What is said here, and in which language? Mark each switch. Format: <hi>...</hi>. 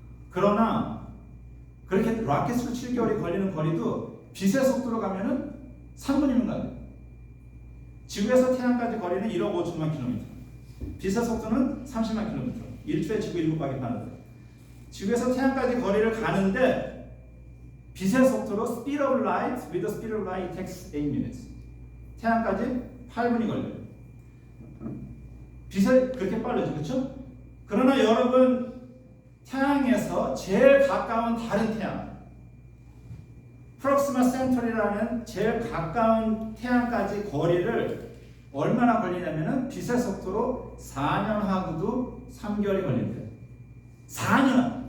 <ko>그러나 그렇게 라켓으로 7개월이 걸리는 거리도 빛의 속도로 가면은 3분이면 가요. 지구에서 태양까지 거리는 1억 5천만 킬로미터. 빛의 속도는 30만 킬로미터. 1초에 지구 7바퀴 가는 거예요. 지구에서 태양까지 거리를 가는데 빛의 속도로</ko> <en>speed of light with the speed of light it takes 8 minutes.</en> <ko>태양까지 8분이 걸려요. 빛이 그렇게 빠르죠, 그렇죠? 그러나 여러분 태양에서 제일 가까운 다른 태양, 프록시마 센터리라는 제일 가까운 태양까지 거리를 얼마나 걸리냐면은 빛의 속도로 4년하고도 3개월이 걸린대요. 4년!</ko>